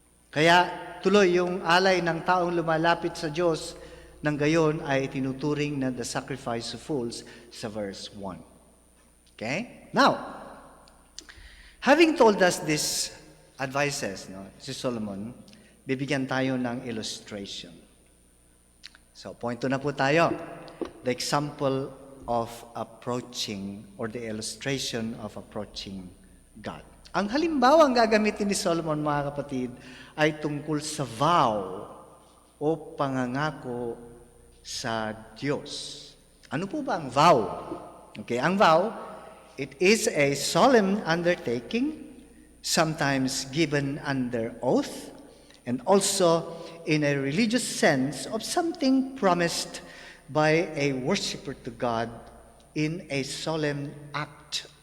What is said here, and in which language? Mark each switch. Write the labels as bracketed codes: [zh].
[tl] Kaya tuloy yung alay ng taong lumalapit sa Diyos, nang gayon ay tinuturing na [en] the sacrifice of fools [tl] sa verse 1. Okay? [en] Now, having told us these advices, si Solomon, [tl] bibigyan tayo ng [en] illustration. So, point 2 [tl] na po tayo. [en] The example of approaching or the illustration of approaching God. [tl] Ang halimbawa ang gagamitin ni Solomon, mga kapatid, ay tungkol sa vow o pangangako sa Diyos. Ano po ba ang vow? [en] Okay, ang vow, it is a solemn undertaking, sometimes given under oath, and also in a religious sense of something promised by a worshiper to God in a solemn act